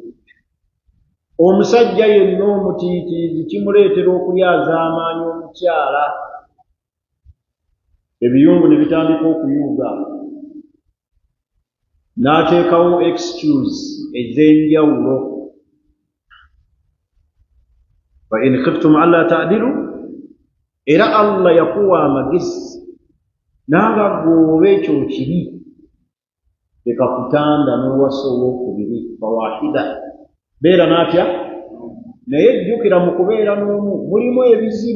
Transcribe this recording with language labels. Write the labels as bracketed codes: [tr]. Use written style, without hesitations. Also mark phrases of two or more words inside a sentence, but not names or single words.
[lg] Omusajja yenna omutiitiizi kimuleetera okulyaza amaanyi omukyala, ebiyungu ne bitandika okuyuuga, n'ateekawo excuse ez'enjawulo. [ar] فإن خفتم ألا تعدلوا, [lg] era Allah yakuwa amagezi nanga gw'oba ekyo kiri ekakutanda n'owasa ow'okubiri fawahida, beera naatya. Naye jjukira mu kubeera n'omu mulimu ebizibu.